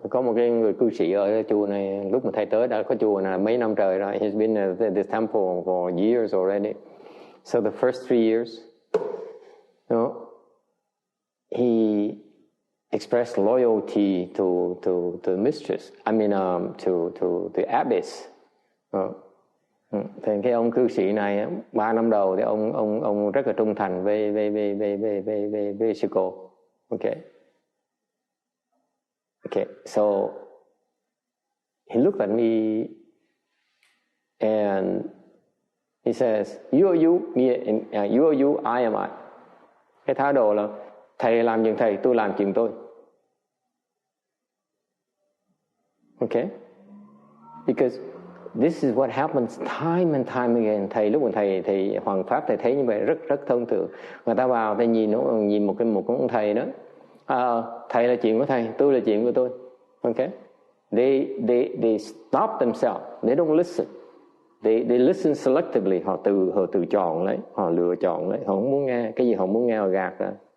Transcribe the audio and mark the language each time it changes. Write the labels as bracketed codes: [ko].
[vi] Có một cái người cư sĩ ở chùa này, lúc mà thầy tới đã có chùa này mấy năm trời rồi. [en] He's been at this temple for years already. So the first 3 years, he expressed loyalty to the mistress. I mean, to the abbess. [vi] Thì cái ông cư sĩ này 3 năm đầu thì ông rất là trung thành với sư cô. [en] Okay, so he looked at me and he says, "You are you, you are you, I am I." [vi] Cái thái độ là thầy làm chuyện thầy, tôi làm chuyện tôi. [en] Okay, because this is what happens time and time again. [vi] Thầy lúc mà thầy Hoàng Pháp thầy thấy như vậy rất thông thường. Người ta vào thầy nhìn một ông thầy đó. Thầy là chuyện của thầy, tôi là chuyện của tôi. [en] Okay, they stop themselves. They don't listen. They listen selectively. [vi] Họ tự chọn lấy, họ lựa chọn lấy. Họ không muốn nghe cái gì họ muốn nghe họ gạt ra.